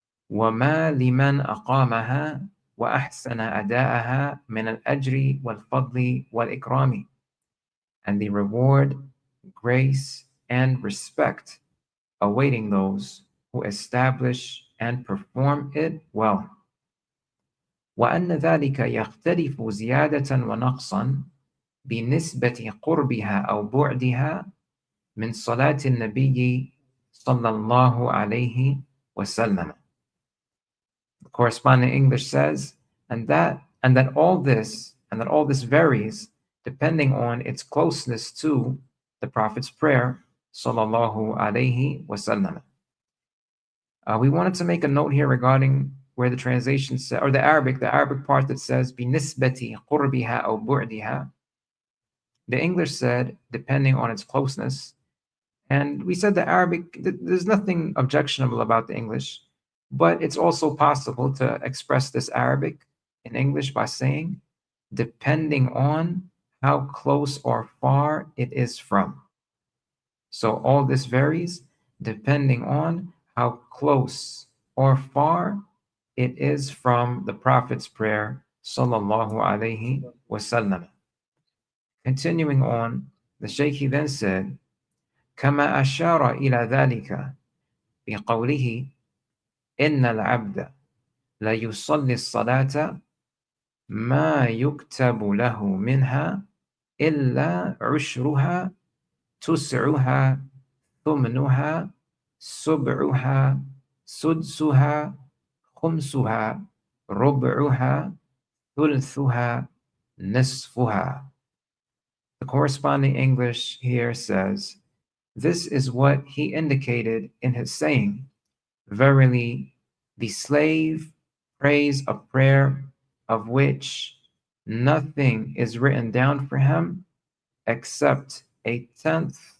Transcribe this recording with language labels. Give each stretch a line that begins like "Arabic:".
Arabic: وَمَا لِمَنْ أَقَامَهَا وَأَحْسَنَ أَدَاءَهَا مِنَ الْأَجْرِ وَالْفَضْلِ وَالْإِكْرَامِ.
English: And the reward, grace, and respect awaiting those who establish and perform it well.
Arabic: وأن ذلك يختلف زيادة ونقصا بنسبة قربها أو بعدها من صلاة النبي صلى الله عليه وسلم.
English: The corresponding English says, and that all this varies depending on its closeness to the Prophet's prayer, sallallahu alayhi wasallam. We wanted to make a note here regarding where the translation says, or the Arabic part that says
Arabic: binisbati qurbiha aw bu'diha.
English: The English said depending on its closeness, and we said the Arabic, there's nothing objectionable about the English, but it's also possible to express this Arabic in English by saying depending on how close or far it is from. So all this varies depending on how close or far it is from the Prophet's prayer, sallallaahu alayhi wa sallam. Continuing on, the Shaykh then said,
Arabic: كما أشار إلى ذلك بقوله إن العبد لا يصلي الصلاة ما يكتب له منها إلا عشرها تسعها ثمنها سبعها سدسها خمسها ربعها ثلثها نصفها.
English: The corresponding English here says, this is what he indicated in his saying, verily, the slave prays a prayer of which nothing is written down for him except a 10th,